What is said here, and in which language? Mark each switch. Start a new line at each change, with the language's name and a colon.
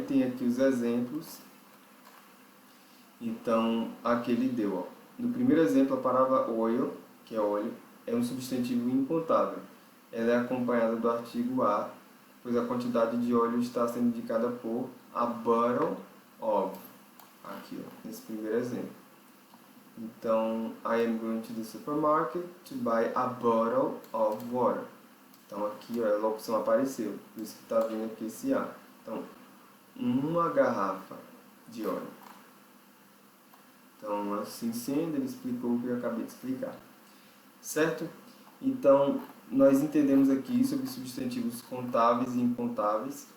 Portuguese: Tem aqui os exemplos. Então, aqui ele deu, ó. No primeiro exemplo, a palavra oil, que é óleo, é um substantivo incontável. Ela é acompanhada do artigo a, pois a quantidade de óleo está sendo indicada por
English: a bottle of.
Portuguese: Aqui, ó, nesse primeiro exemplo. Então,
English: I am going to the supermarket to buy a bottle of water.
Portuguese: Então, aqui, ó, a locução apareceu, por isso que está vindo aqui esse a. Então, uma garrafa de óleo. Então, assim sendo, ele explicou o que eu acabei de explicar. Certo? Então, nós entendemos aqui sobre substantivos contáveis e incontáveis.